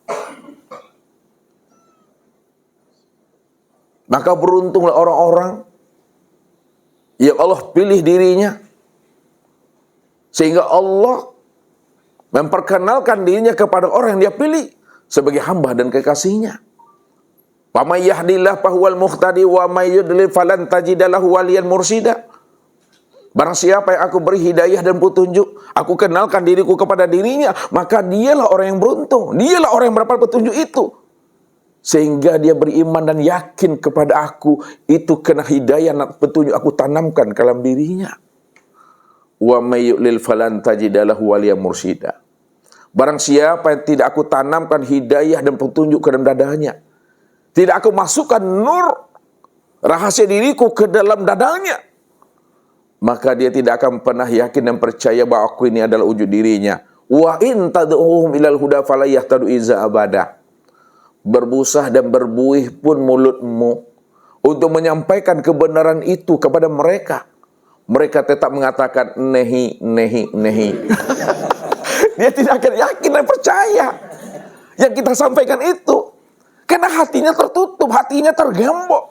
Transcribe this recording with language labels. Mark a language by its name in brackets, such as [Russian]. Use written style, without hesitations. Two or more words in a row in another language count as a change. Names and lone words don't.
[Indonesian] Maka beruntunglah orang-orang yang Allah pilih dirinya, sehingga Allah memperkenalkan dirinya kepada orang yang dia pilih sebagai hamba dan kekasihnya. [Arabic] ومن يهد الله فهو المهتد ومن يضلل فلن تجد له وليا مرشدا. [Indonesian] Barang siapa yang aku beri hidayah dan petunjuk, aku kenalkan diriku kepada dirinya, maka dialah orang yang beruntung, dialah orang yang mendapat petunjuk itu. Sehingga dia beriman dan yakin kepada aku, itu kena hidayah dan petunjuk aku tanamkan ke dalam dirinya. [Arabic] ومن يضلل فلن تجد له وليا مرشدا. [Indonesian] Barang siapa yang tidak aku tanamkan hidayah dan petunjuk ke dalam dadanya, tidak aku masukkan nur rahasia diriku ke dalam dadanya, maka dia tidak akan pernah yakin dan percaya bahwa aku ini adalah wujud dirinya. [Arabic] وإن تدعهم إلى الهدى فلا يهتدوا إذا أبدا. [Indonesian] Berbusah dan berbuih pun mulutmu untuk menyampaikan kebenaran itu kepada mereka, mereka tetap mengatakan [Hindi] नहीं, नहीं, नहीं. [Indonesian] Dia tidak akan yakin dan percaya yang kita sampaikan itu, karena hatinya tertutup, hatinya tergembok.